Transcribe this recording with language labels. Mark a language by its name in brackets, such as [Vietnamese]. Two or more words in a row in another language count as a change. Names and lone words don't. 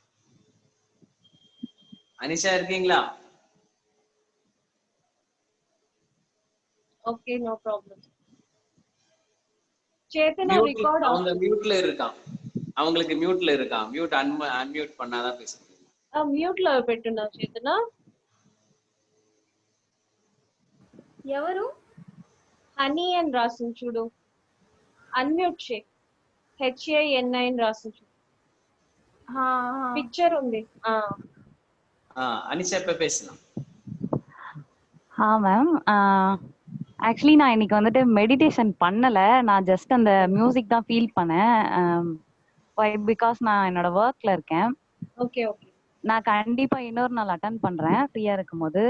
[Tamil] அனிஷா இருக்கீங்களா? [English] OK, no problem. [Tamil] சேத்தனா ரெக்கார்ட் அவங்க மியூட்ல இருக்கான். அவங்களுக்கு மியூட்ல இருக்கான். [English] mute unmute [Tamil] பண்ணாதான் பேச முடியும். [Telugu] மியூட்ல పెట్టున్నా చేతనా. ఎవరు? హనీ అని రాసింది చూడు, అన్మ్యూట్ చేయి. HANI అని రాసింది చూడు, పిక్చర్ ఉంది. [Tamil] அனிஷா இப்ப பேசலாம். [English] Ma'am, actually [Tamil] நான் இன்னைக்கு வந்துட்டு மெடிடேஷன் பண்ணல. நான் ஜஸ்ட் அந்த மியூசிக் தான் ஃபீல் பண்ணேன். பிகாஸ் நான் என்னோட ஒர்க்ல இருக்கேன். ஓகே. நான் கண்டிப்பா இன்னொரு நாள் அட்டன் பண்றேன் ஃப்ரீயா இருக்கும்போது.